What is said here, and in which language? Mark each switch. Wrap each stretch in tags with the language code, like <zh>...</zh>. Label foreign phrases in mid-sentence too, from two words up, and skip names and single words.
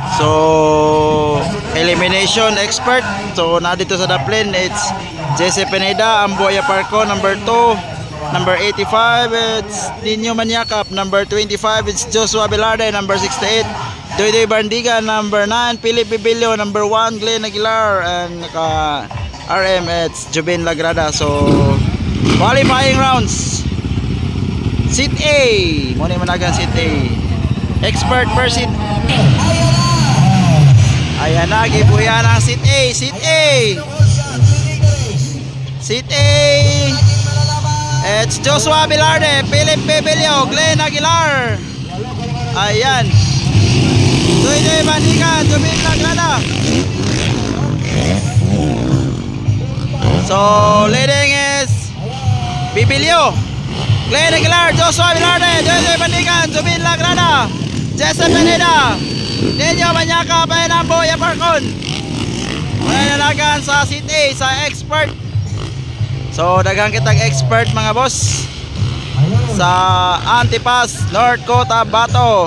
<en>So elimination expert. So</en> <tl>na dito sa</tl> <en>Daplin, it's Jesse Pineda, Amboy Aparco, number 2. Number 85, it's Nino Maniacap. Number 25, it's Joshua Velarde. Number 68, Doydoy Bandigan. Number 9, Philip Bibilio. Number 1, Glenn Aguilar. And RM, it's Jubin Lagrada. So qualifying rounds.</en> <ceb>Seat A, muna managan seat A.</ceb> <en>Expert per seat.</en> <ceb>Ayan na, gibuyan ang seat A.</ceb> <en>Seat A, seat A, it's Joshua Velarde, Philip Bibilio, Glenn Aguilar.</en> <ceb>Ayan, Doydoy Bandigan, Jubin Lagrada.</ceb> <en>So leading is Bibilio, Glenn Aguilar, Joshua Velarde, Doydoy Bandigan, Jubin Lagrada, Jesse Pineda, Nino Maniacap, and Amboy Aparco.</en> <ceb>Mananagan sa seat A, sa expert. So daghang kitag expert mga boss sa Antipas, North Cotabato.</ceb>